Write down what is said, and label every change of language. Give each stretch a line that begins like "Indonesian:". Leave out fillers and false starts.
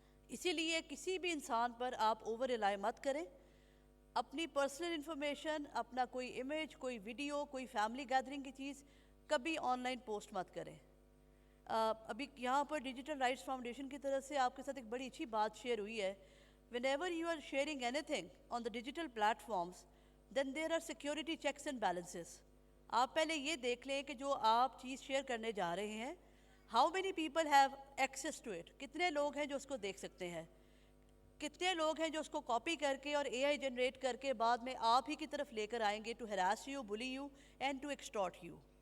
Urdu: اسی لیے کسی بھی انسان پر آپ اوور ریلائی مت کریں. اپنی پرسنل انفارمیشن, اپنا کوئی امیج, کوئی ویڈیو, کوئی فیملی گیدرنگ کی چیز کبھی آن لائن پوسٹ مت کریں. ابھی یہاں پر ڈیجیٹل رائٹس فاؤنڈیشن کی طرف سے آپ کے ساتھ ایک بڑی اچھی بات شیئر ہوئی ہے.
English: whenever you are sharing anything on the digital platforms, then there are security checks and balances.
Urdu: آپ پہلے یہ دیکھ لیں کہ جو آپ چیز شیئر کرنے جا رہے ہیں,
English: how many people have access to it,
Urdu: کتنے لوگ ہیں جو اس کو دیکھ سکتے ہیں, کتنے لوگ ہیں جو اس کو کاپی کر کے اور اے آئی جنریٹ کر کے بعد میں آپ ہی کی طرف لے کر آئیں گے
English: To harass you, bully you and to extort you.